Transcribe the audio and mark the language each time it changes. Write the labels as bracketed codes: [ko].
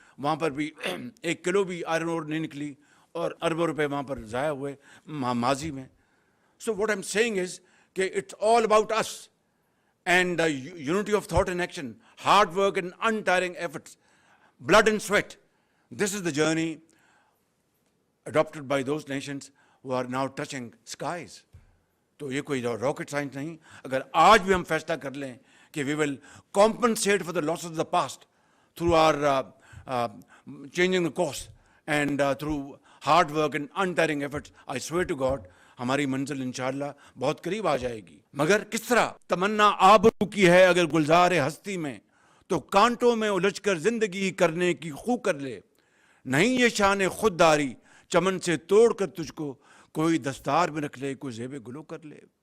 [ur] وہاں پر بھی 1 کلو بھی آئرن اور نہیں نکلی, اور اربوں روپے وہاں پر ضائع ہوئے ماضی میں. [en] So what I am seeing is کہ it's all about اس and unity of thought and action, hard work and untiring efforts, blood and sweat. This is the journey adopted by those nations who are now touching skies. [ur] تو یہ کوئی rocket science نہیں. اگر آج بھی ہم فیصلہ کر لیں کہ [en] we will compensate for the losses of the past through our changing the course and through hard work and untiring efforts, I swear to God, [ur] ہماری منزل انشاءاللہ بہت قریب آ جائے گی. مگر کس طرح تمنا آبرو کی ہے اگر گلزار ہستی میں, تو کانٹوں میں الجھ کر زندگی کرنے کی خو کر لے. نہیں یہ شان خودداری چمن سے توڑ کر تجھ کو کوئی دستار میں رکھ لے, کوئی زیب گلو کر لے.